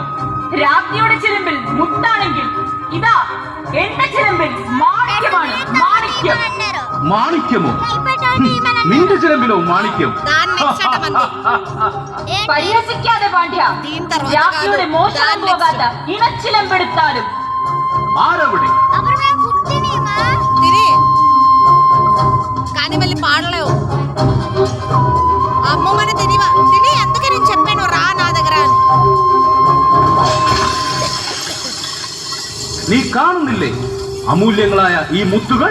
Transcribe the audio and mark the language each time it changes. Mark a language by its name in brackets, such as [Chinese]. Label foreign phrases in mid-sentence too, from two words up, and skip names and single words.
[Malayalam] രാജ്ഞിയുടെ ചിലമ്പിൽ മുത്താണെങ്കിൽ ഇതാ എന്റെ ചിലമ്പിൽ മാണിക്യമാണ്. മാണിക്യം. മാണിക്യമോ? നിന്റെ ചിലമ്പിലോ മാണിക്യം? പരിഹസിക്കാതെ പാണ്ഡ്യ. രാജ്ഞിയുടെ മോശം പോകാത്ത ഇണച്ചിലമ്പെടുത്താലും ആരവിടെ? [Telugu] తిరి కానీ మళ్ళీ పాడలేవు. అమ్మమ్మని తిరివా తిని అందుకే నేను చెప్పాను రా నా దగ్గర అని. [Malayalam] നീ കാണുന്നില്ലേ അമൂല്യങ്ങളായ ഈ മുത്തുകൾ?